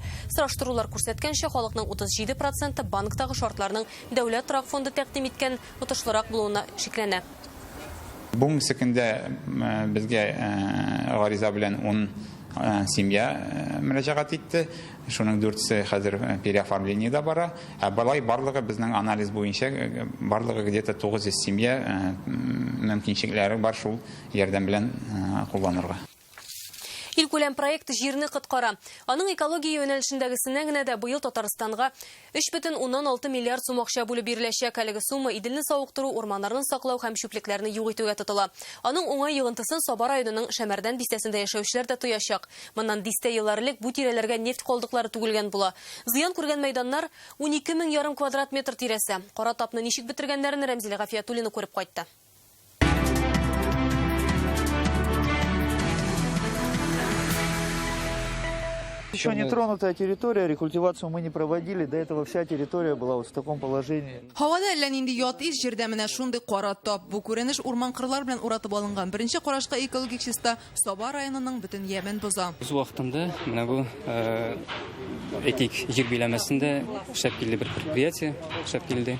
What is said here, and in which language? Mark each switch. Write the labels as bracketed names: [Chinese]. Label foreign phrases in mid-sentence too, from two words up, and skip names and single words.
[Tatar] Сораштырулар күрсәткәнчә, халыкның 37% банктагы шартларның дәүләт торак фонды тәкъдим иткән отышлырак булуына шикләнә. Бу секундә безгә гариза белән 10 семья мөрәҗәгать итте. Шуның 4-се хәзер переоформлениедә бара. Балай барлыгы безнең анализ буенча барлыгы где-то 900 семья мөмкинчекләре бар шул ярдәм белән кулланырга. Илкүләм проект җирне коткара. Аның экология юнәлешендәгесенә генә дә быел Татарстанга 3,6 миллиард сум акча бүлеп биреләчәк. Әлеге сума Иделне сауыктыру, урманнарны саклау һәм чүплекләрне юк итүгә тотыла. Аның уңай йогынтысын Сабар районының Шәмәрдән бистәсендә яшәүчеләр дә тоячак. Моннан дистә еллар элек бу тирәләргә нефть калдыклары түгелгән була. Зыян күргән мәйданнар 12,5 квадрат метр тирәсе. Кара тапны ничек бетергәннәрен Рәмзилә Гафиятуллина күреп кайтты. [Russian] Еще не тронутая территория, рекультивацию мы не проводили, до этого вся территория была вот в таком положении. [Tatar] Һавада әллә нинди ят ис җирдә менә шундый кара тап. Бу күренеш урман кырлар белән уратып алынган. Беренче карашка экологик чиста Сабар районының бөтен ямен боза. Үз вакытында менә бу этик җир биләмәсендә эшләп килде бер предприятие, эшләп килде.